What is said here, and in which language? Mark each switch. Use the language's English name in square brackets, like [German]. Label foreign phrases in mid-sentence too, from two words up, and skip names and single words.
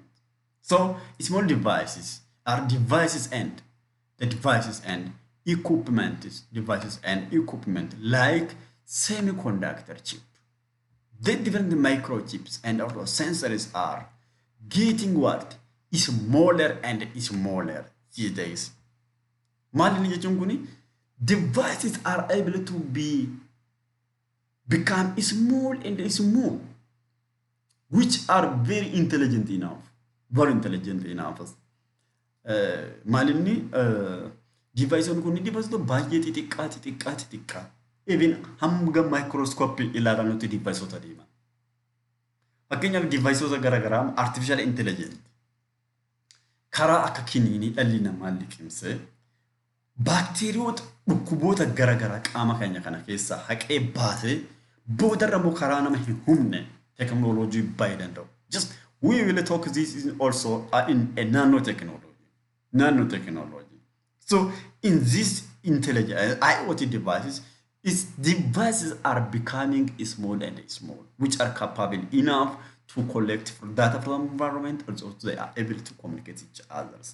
[English] So small devices are devices and the devices and equipment like semiconductor chip. The different microchips and also sensors are getting what? Smaller and smaller these days. [Oromo] Maali jechuun kuni [English] devices are able to become small and small, which are very intelligent enough. Very intelligent enough. [Oromo] Maalinni device kuni device to baay'ee xixiqqaa. Even hanga microscope ilaaluutti device ota deema. Fakkeenyaaf device garaagaraa [English] artificial intelligence [Oromo] karaa akka kiniinii dhalli namaa liqimsee baakteeriyoota dhukkuboota garaagaraa qaama keenya kana keessaa haqee baasee boodarra immoo karaa nama hin humne technology baay'ee danda'u. [English] Just we will talk this is also in a nanotechnology. So in this intelligent IoT devices, its devices are becoming small and small, which are capable enough to collect data from environment, and also they are able to communicate with each others.